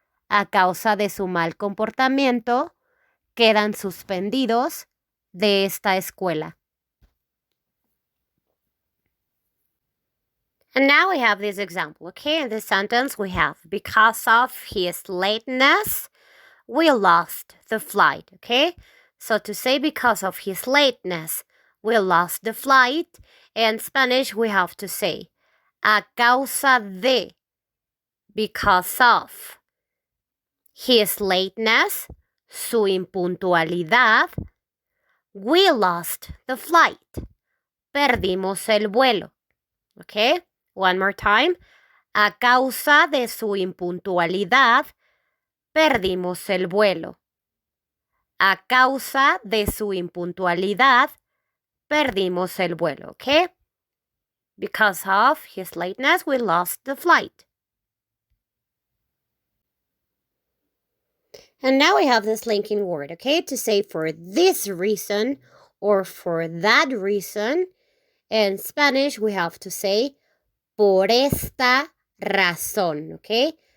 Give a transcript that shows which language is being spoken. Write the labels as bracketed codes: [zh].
[es] A causa de su mal comportamiento, quedan suspendidos de esta escuela. [en] And now we have this example, okay? In this sentence we have, because of his lateness, we lost the flight, okay? So to say because of his lateness, we lost the flight. In Spanish, we have to say, [es] a causa de, [en] because of his lateness, [es] su impuntualidad, [en] we lost the flight. [es] Perdimos el vuelo. [en] Okay? One more time. [es] A causa de su impuntualidad, perdimos el vuelo. A causa de su impuntualidad, perdimos el vuelo. [en] Okay? Because of his lateness, we lost the flight. And now we have this linking word, okay? To say for this reason or for that reason. In Spanish, we have to say [es] por esta razón, [en] okay?